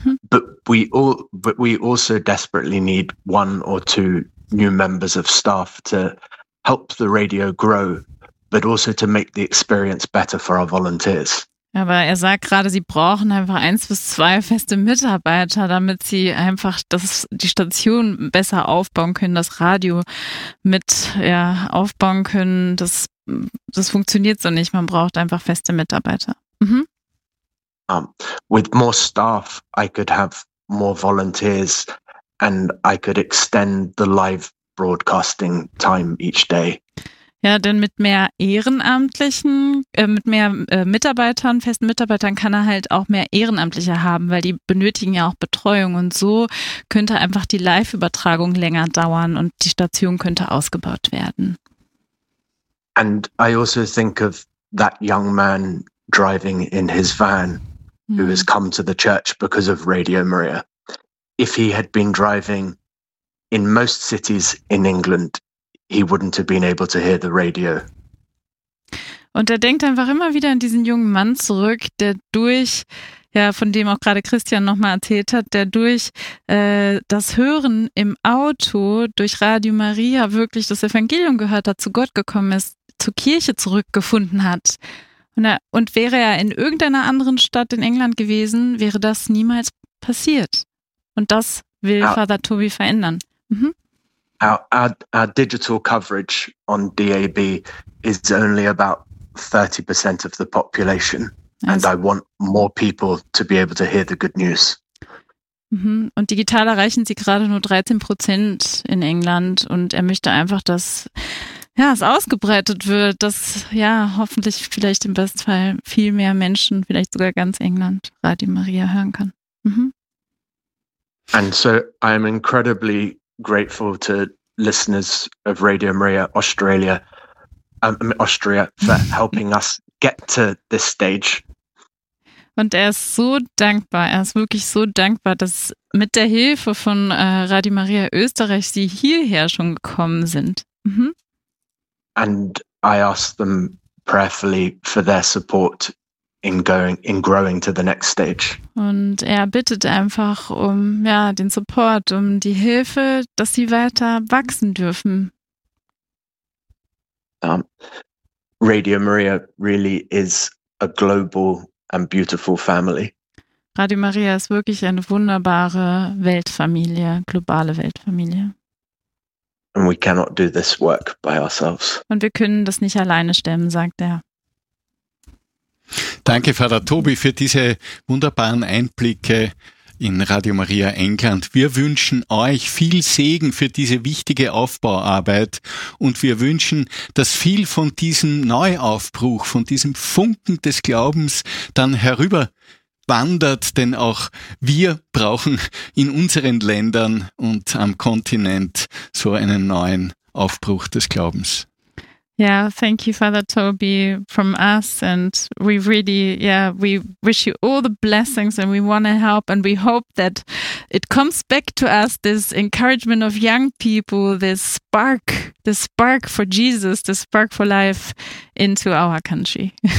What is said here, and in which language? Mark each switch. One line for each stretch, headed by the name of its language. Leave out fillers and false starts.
English: But we also desperately need one or two new members of staff to help the radio grow, but also to make the experience better for our volunteers.
German: Aber er sagt gerade, sie brauchen einfach 1 bis 2 feste Mitarbeiter, damit sie einfach die Station besser aufbauen können, das Radio mit aufbauen können. Das funktioniert so nicht. Man braucht einfach feste Mitarbeiter.
English: With more staff, I could have more volunteers and I could extend the live broadcasting time each day.
German: Ja, denn mit mehr Ehrenamtlichen, mit mehr Mitarbeitern, festen Mitarbeitern kann er halt auch mehr Ehrenamtliche haben, weil die benötigen ja auch Betreuung und so könnte einfach die Live-Übertragung länger dauern und die Station könnte ausgebaut werden.
English: And I also think of that young man driving in his van, who has come to the church because of Radio Maria. If he had been driving in most cities in England, he wouldn't have been able to hear the radio.
German: Und er denkt einfach immer wieder an diesen jungen Mann zurück, der durch, von dem auch gerade Christian nochmal erzählt hat, der durch das Hören im Auto, durch Radio Maria wirklich das Evangelium gehört hat, zu Gott gekommen ist, zur Kirche zurückgefunden hat. Und wäre er in irgendeiner anderen Stadt in England gewesen, wäre das niemals passiert. Und das will Father Toby verändern. Mhm.
English: Our digital coverage on DAB is only about 30% of the population. And I want more people to be able to hear the good news.
German: Und digital erreichen sie gerade nur 13% in England. Und er möchte einfach, dass es ausgebreitet wird, dass hoffentlich vielleicht im Bestfall viel mehr Menschen, vielleicht sogar ganz England, Radio Maria hören kann.
English: And so I'm incredibly grateful to listeners of Radio Maria Australia, Austria, for helping us get to this stage.
German: Und er ist so dankbar, er ist wirklich so dankbar, dass mit der Hilfe von Radio Maria Österreich sie hierher schon gekommen sind.
English: And I ask them prayerfully for their support in growing to the next stage.
German: Und er bittet einfach um den Support, um die Hilfe, dass sie weiter wachsen dürfen.
English: Radio Maria really is a global and beautiful family.
German: Radio Maria ist wirklich eine wunderbare Weltfamilie, globale Weltfamilie.
English: And we cannot do this work by ourselves.
German: Und wir können das nicht alleine stemmen, sagt er. Danke, Vater Toby, für diese wunderbaren Einblicke in Radio Maria England. Wir wünschen euch viel Segen für diese wichtige Aufbauarbeit und wir wünschen, dass viel von diesem Neuaufbruch, von diesem Funken des Glaubens dann herüber wandert, denn auch wir brauchen in unseren Ländern und am Kontinent so einen neuen Aufbruch des Glaubens.
English: Yeah, thank you, Father Toby, from us, and we really, we wish you all the blessings, and we want to help, and we hope that it comes back to us, this encouragement of young people, this spark for Jesus, this spark for life into our country.